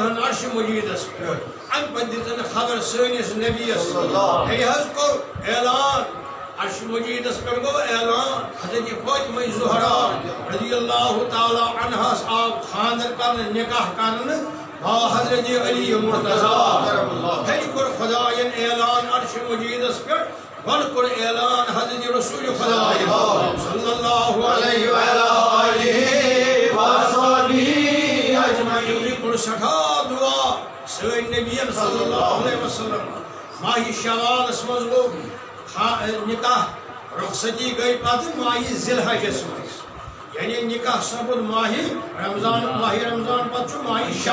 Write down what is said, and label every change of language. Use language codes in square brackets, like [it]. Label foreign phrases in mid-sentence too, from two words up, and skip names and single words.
[ks] ہن عرش مجیدس پٮ۪ٹھ اَمہِ پتہٕ دِژن خبر سٲنِس نبیَس ہے حظ کوٚر اعلان عرش مجیدس پٮ۪ٹھ گوٚو اعلان حضرت فاطمہ زہرا [ar] رضی اللہ تعالیٰ عنہَس [ks] آو خاندر کرنہٕ نکاح کرنہٕ با حضرت علی مرتضیٰ ہے کوٚر خدایَن اعلان عرش مجیدس پٮ۪ٹھ گۄڈٕ کوٚر اعلان حضرت رسول خدا [ar] صلی اللہ علیہ وآلہ وصحبہ اجمعین [ks] کوٚر سٮ۪ٹھاہ دعا سٲنۍ نبیَن [ar] صلی اللہ علیہ وسلم [ks] ماہِ شوالس منٛز گوٚو نکاح رخصتی گٔے پتہٕ ماہِ ذی الحجس منٛز یعنی نکاح سپُد ماہِ رمضان پتہٕ چھُ ماہِ